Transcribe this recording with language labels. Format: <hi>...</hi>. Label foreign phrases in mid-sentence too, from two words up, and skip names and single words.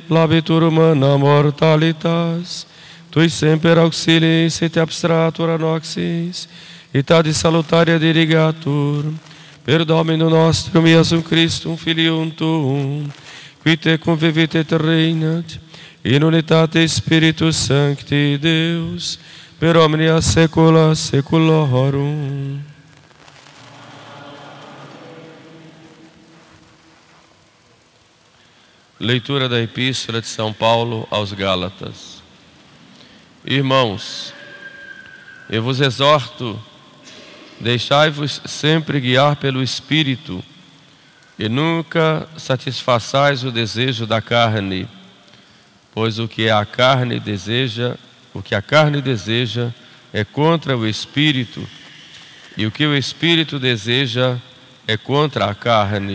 <la>labitur humana mortalitas, tui semper auxiliis et abstratura noxis, et ad salutaria dirigatur, per Dominum nostrum Iesum Christum Filium Tuum, qui te convivit et reinat, in unitate Spiritus Sancti Deus, per omnia saecula saeculorum.</la> <pt>Leitura da Epístola de São Paulo aos Gálatas. Irmãos, eu vos exorto, deixai-vos sempre guiar pelo Espírito, e nunca satisfaçais o desejo da carne, pois o que a carne deseja é contra o Espírito, e o que o Espírito deseja é contra a carne.</pt>